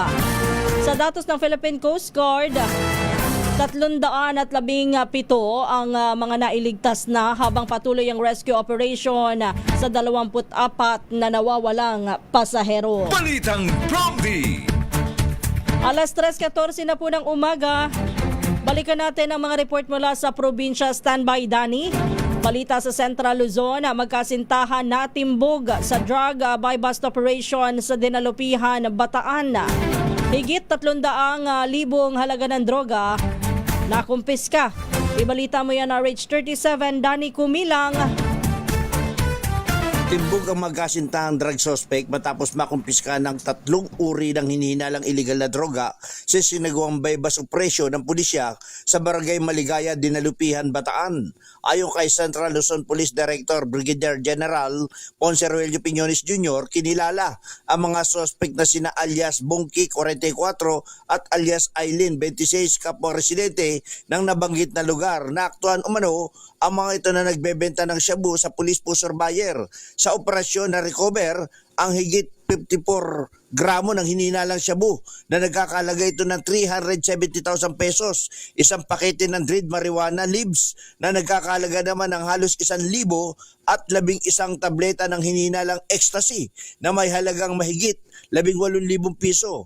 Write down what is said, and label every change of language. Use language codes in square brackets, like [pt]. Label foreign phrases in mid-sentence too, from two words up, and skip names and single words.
[tl] Sa datos ng Philippine Coast Guard, 317 ang mga nailigtas na habang patuloy ang [en] rescue operation [tl] sa 24 na nawawalang pasahero. Balitang Prompty. Alas 3:14 na po ng umaga. Balikan natin ang mga report mula sa probinsya. Standby, Dani. Balita sa Central Luzon, magkasintahan na timbog sa [en] drug buy-bust operation [tl] sa Dinalupihan, Bataan. Higit 300,000 halaga ng droga na kumpiska. Ibalita mo yan na RH37, Dani Kumilang. Timbog ang magkasintahang [en] drug suspect [tl] matapos makumpiska ng 3 uri ng hinihinalang illegal na droga sa sinagawang [en] buy-bust operation [tl] ng pulisya sa Barangay Maligaya, Dinalupihan, Bataan. Ayon kay Central Luzon Police Director Brigadier General Ponce Roelio Piñones Jr., kinilala ang mga suspect na sina alias Bongki, 44 at alias Aileen, 26, kapwa residente ng nabanggit na lugar. Naaktuhan umano ang mga ito na nagbebenta ng shabu sa police po surveyor. Sa operasyon na recover ang higit 54 gramo ng hinihinalang shabu na nagkakalaga ito ng 370,000 pesos, isang pakete ng [en] dried marijuana leaves [tl] na nagkakalaga naman ng halos 1,000 at 11 tableta ng hinihinalang ecstasy na may halagang mahigit 18,000 piso.